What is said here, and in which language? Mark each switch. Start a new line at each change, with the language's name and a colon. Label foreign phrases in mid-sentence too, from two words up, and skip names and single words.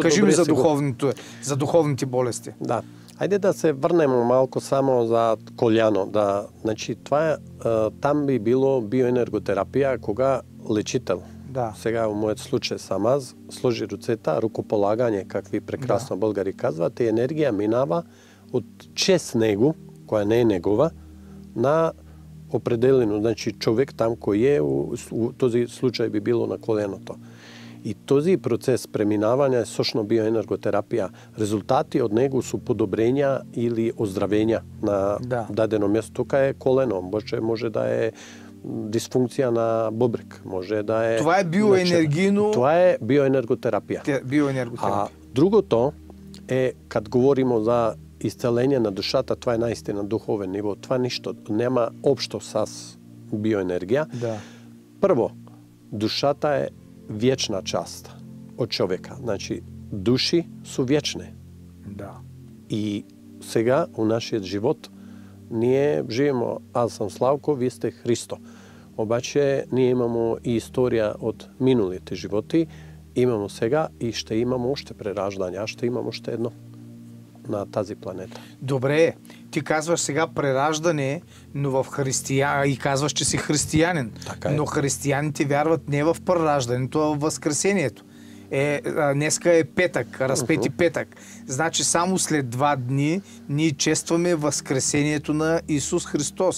Bulgarian: Кажи ми за духовните болести. Да.
Macedonian: Ајде да се врнемо малко само за коляно.
Bulgarian: Значи, това там би било биоенерготерапија кога лечител. Да.
Macedonian: Сега во мојот случај сам аз сложи руцета, рукополагање, какви прекрасно българи казват, и енергија минава од чест него, која не е негова, на определено, значи човек там кој е, у този случај би било на коленото.
Bulgarian: И този процес преминавање е сошно биоенерготерапија.
Macedonian: Резултати од него су подобрења или оздравења на дадено место. Тука е колено, може да е дисфункција на бобрек, може да е...
Bulgarian: Това е биоенергийно... Това е биоенерготерапија. А другото е, кад говоримо за исцеление на душата, това е наистина духовен ниво.
Macedonian: Това ништо нема општо с биоенергија.
Bulgarian: Да.
Macedonian: Прво, душата е вечна част од човека. Значи, души су вечни.
Bulgarian: Да.
Macedonian: И сега, у нашиот живот, ние живеемо, аз сам Славко, вие сте Христо. Обаче, ние имамо и историја од минулите животи, имамо сега и ще имамо уште прераждање, а ще имамо уште едно на тази планета.
Bulgarian: Добре, ти казваш сега прераждане, но в и казваш, че си християнин. Така е. Но християните вярват не в прераждането, а в възкресението. Днеска е петък, разпети петък. Значи само след 2 дни ние честваме възкресението на Исус Христос.